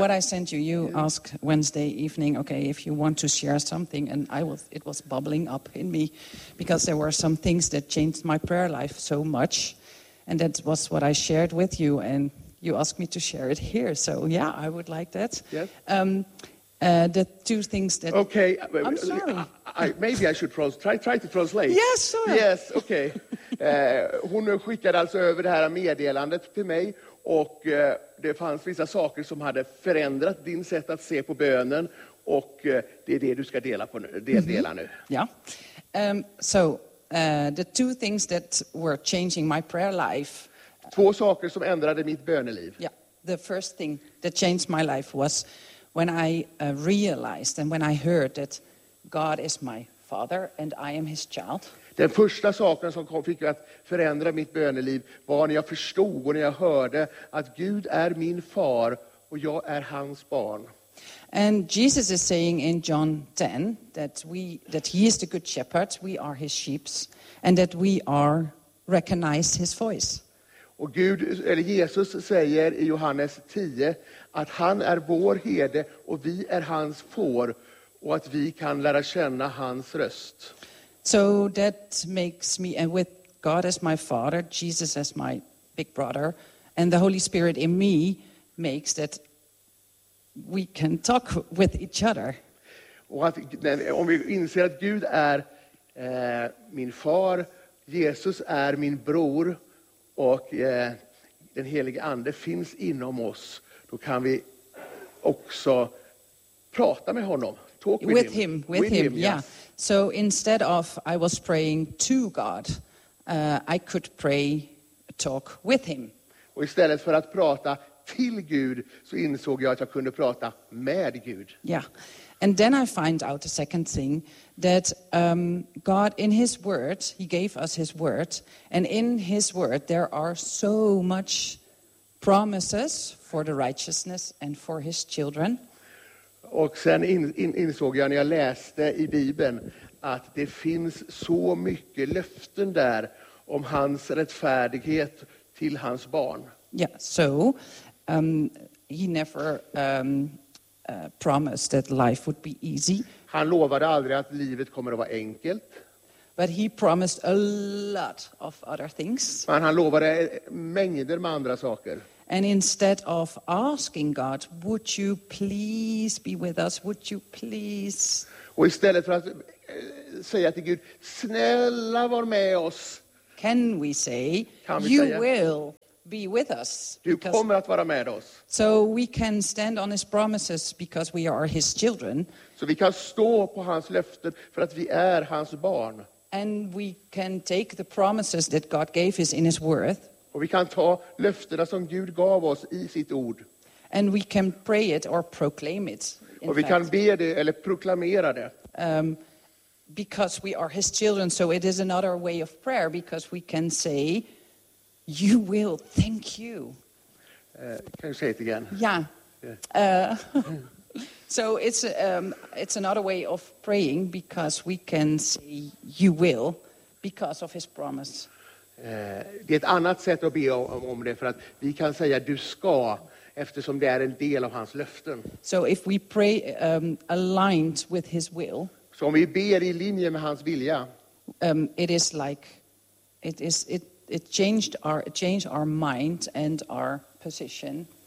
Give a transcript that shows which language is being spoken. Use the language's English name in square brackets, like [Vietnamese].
[English] What I sent you, asked Wednesday evening, okay, if you want to share something, and it was bubbling up in me, because there were some things that changed my prayer life so much, and that was what I shared with you, and you asked me to share it here, so yeah, I would like that. Yeah. The two things that... Okay. I'm sorry. Maybe I should try to translate. Yes, sure. Yes, okay. [Swedish] Hon skickade alltså över det här meddelandet till mig, och det fanns vissa saker som hade förändrat din sätt att se på bönen, och det är det du ska dela på nu. [English] Yeah. So the two things that were changing my prayer life. [Swedish] Två saker som ändrade mitt böneliv. [English] Yeah. The first thing that changed my life was when I realized and when I heard that God is my father and I am his child. [Swedish] Den första saken som fick att förändra mitt böneliv var när jag förstod och när jag hörde att Gud är min far och jag är hans barn. [English] And Jesus is saying in John 10 that he is the good shepherd, we are his sheep, and that we are recognized his voice. [Swedish] Och Gud, eller Jesus, säger i Johannes 10 att han är vår herde och vi är hans får. Och att vi kan lära känna hans röst. [English] So that makes me, and with God as my father, Jesus as my big brother, and the Holy Spirit in me makes that we can talk with each other. [Swedish] Och att, om vi inser att Gud är min far, Jesus är min bror och den helige ande finns inom oss, då kan vi också prata med honom. [English] Talk with him. With him, yeah. So instead of I was praying to God, I could pray, talk with him. [Swedish] Och istället för att prata till Gud så insåg jag att jag kunde prata med Gud. [English] Yeah. And then I find out the second thing, that God in his word, he gave us his word, and in his word there are so much promises for the righteousness and for his children. [Swedish] Och sen insåg jag när jag läste i Bibeln att det finns så mycket löften där om hans rättfärdighet till hans barn. [English] Yeah, so he never promised that life would be easy. [Swedish] Han lovade aldrig att livet kommer att vara enkelt. [English] But he promised a lot of other things. [Swedish] Men han lovade mängder med andra saker. [English] And instead of asking God, would you please be with us? Would you please? [Swedish] Och istället för att säga till Gud, snälla var med oss. [English] Can we say, you will be with us? [Swedish] Du kommer att vara med oss. [English] So we can stand on his promises because we are his children. [Swedish] Så vi kan stå på hans löften för att vi är hans barn. [English] And we can take the promises that God gave us in his word. [Swedish] Och vi kan ta löftena som Gud gav oss i sitt ord. [English] And we can pray it or proclaim it. [Swedish] Och vi kan be det eller proklamera det. [English] Because we are his children, so it is another way of prayer, because we can say, you will, thank you. Can you say it again? Yeah. So it's another way of praying, because we can say, you will, because of his promise. [Swedish] Det är ett annat sätt att be om det, för att vi kan säga du ska, eftersom det är en del av hans löften. [English] So if we pray aligned with his will. [Swedish] Så om vi ber i linje med hans vilja. [English] It is like it changed our mind and our position.